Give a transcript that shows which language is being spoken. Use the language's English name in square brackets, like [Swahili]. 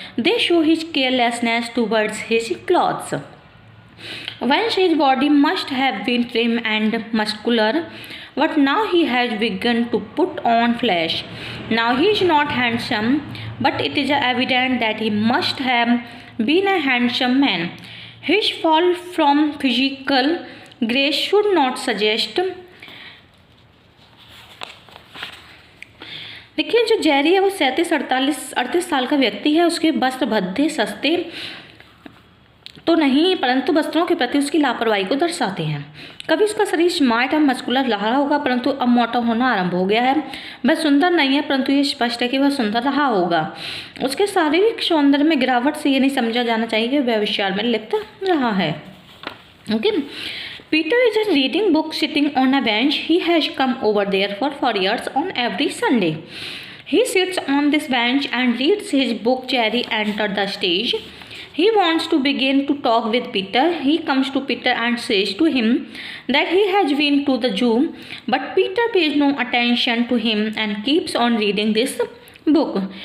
[English] They show his carelessness towards his clothes. Once his body must have been trim and muscular, but now he has begun to put on flesh. Now he is not handsome, but it is evident that he must have been a handsome man. His fall from physical grace should not suggest. [Hindi] देखिए, जो Jerry है वो 37-38 साल का व्यक्ति है. उसके वस्त्र भद्दे सस्ते तो नहीं, परंतु वस्त्रों के प्रति उसकी लापरवाही को दर्शाते हैं. कभी उसका शरीर स्मार्ट और मस्कुलर रहा होगा, परंतु अब मोटा होना आरंभ हो गया है. वह सुंदर नहीं है, परंतु ये स्पष्ट है कि वह सुंदर रहा होगा. उसके शारीरिक सौंदर्य में गिरावट से ये नहीं समझा जाना चाहिए कि वह विचार में लिप्त रहा है. Okay. [English] Peter is reading book sitting on a bench. He has come over there for 4 years on every Sunday. He sits on this bench and reads his book. Jerry entered the stage. He wants to begin to talk with Peter. He comes to Peter and says to him that he has been to the zoo, but Peter pays no attention to him and keeps on reading this book.